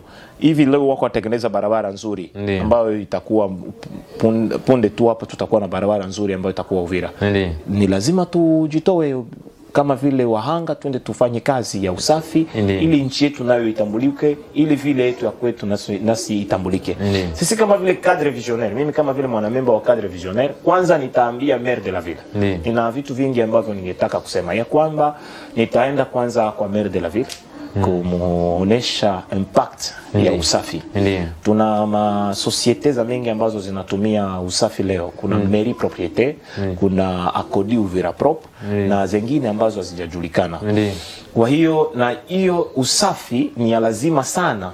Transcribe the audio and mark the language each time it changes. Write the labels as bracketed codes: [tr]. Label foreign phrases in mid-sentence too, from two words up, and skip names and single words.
[sw] Hivi leo wako watengeneza barabara nzuri ambayo itakuwa punde tu hapa tutakuwa na barabara nzuri ambayo itakuwa Uvira. Ni lazima tujitoe kama vile wahanga, twende tufanye kazi ya usafi ili nchi yetu nayo itambulike, ili vile yetu ya kwetu nasi itambulike. Sisi kama vile Cadre Visionnaire, mimi kama vile mwanamemba wa Cadre Visionnaire, kwanza nitaambia [fr] maire de la ville. [sw] Nina vitu vingi ambavyo ningetaka kusema. Ya kwamba nitaenda kwanza kwa [fr] maire de la ville [sw] kumuonesha impact ya usafi. Tuna ma societe za mengi ambazo zinatumia usafi leo. Kuna mairie propriété, kuna Akodi Uvira Prop na zingine ambazo hazijajulikana. Kwa hiyo na hiyo usafi ni ya lazima sana.